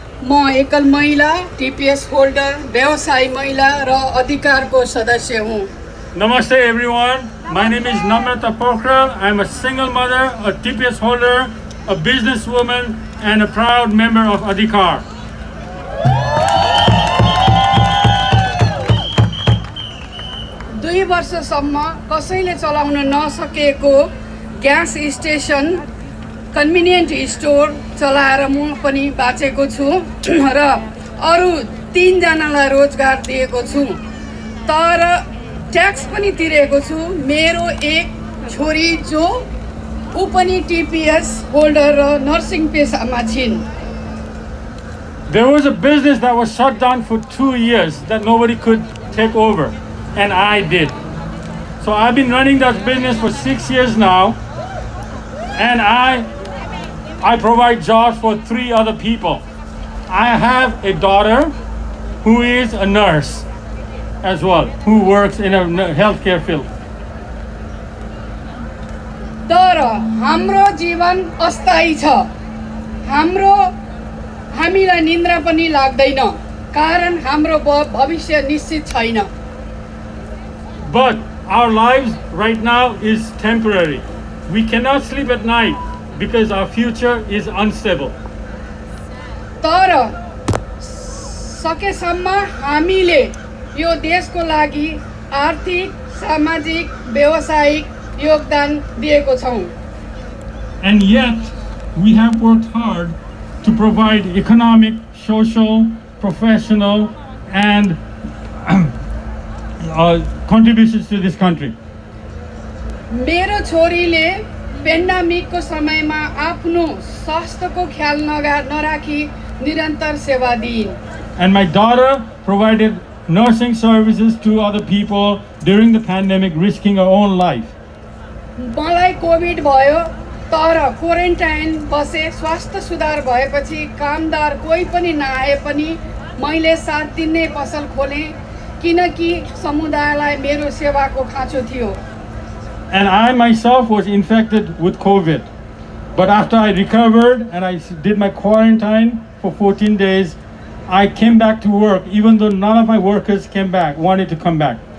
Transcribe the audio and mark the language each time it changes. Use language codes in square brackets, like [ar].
[ne] म एकल महिला, टीपीएस होल्डर, व्यवसायी महिला र अधिकारको सदस्य हुँ. [en] Namaste everyone. My name is Namrata Pokhrel. I am a single mother, a TPS holder, a businesswoman, and a proud member of Adhikar. [ne] 2 वर्षसम्म कसैले चलाउन नसकेको ग्यास स्टेसन, कन्भिनियन्ट स्टोर चलाएर म पनि बाँचेको छु र अरू 3 जनालाई रोजगार दिएको छु. तर ट्याक्स पनि तिरेको छु. मेरो एक छोरी जो ऊ पनि टीपीएस होल्डर र नर्सिङ पेसामा छिन्. [en] There was a business that was shut down for 2 years that nobody could take over, and I did. So I've been running that business for 6 years now, and I provide jobs for 3 other people. I have a daughter who is a nurse as well, who works in a healthcare field. [ne] तर हाम्रो जीवन अस्थायी छ। हामीलाई निन्द्रा पनि लाग्दैन, कारण हाम्रो भविष्य निश्चित छैन। [en] But our lives right now is temporary. We cannot sleep at night because our future is unstable. [ne] तर सकेसम्म हामीले यो देशको लागि आर्थिक, सामाजिक, व्यावसायिक योगदान दिएको छौं। [en] And yet, we have worked hard to provide economic, social, professional, and contributions to this country. [ne] मेरो छोरीले पेन्डेमिकको समयमा आफ्नो स्वास्थ्यको ख्याल नराखी निरन्तर सेवा दिइन्। [en] And my daughter provided nursing services to other people during the pandemic, risking her own life. [ne] मलाई कोभिड भयो, तर क्वारेन्टाइन बसे। स्वास्थ्य सुधार भएपछि कामदार कोही पनि नआए पनि मैले 7 दिन नै पसल खोले, किनकि समुदायलाई मेरो सेवाको खाँचो थियो। [en] And I myself was infected with COVID. But after I recovered and I did my quarantine for 14 days, I came back to work, even though none of my workers wanted to come back.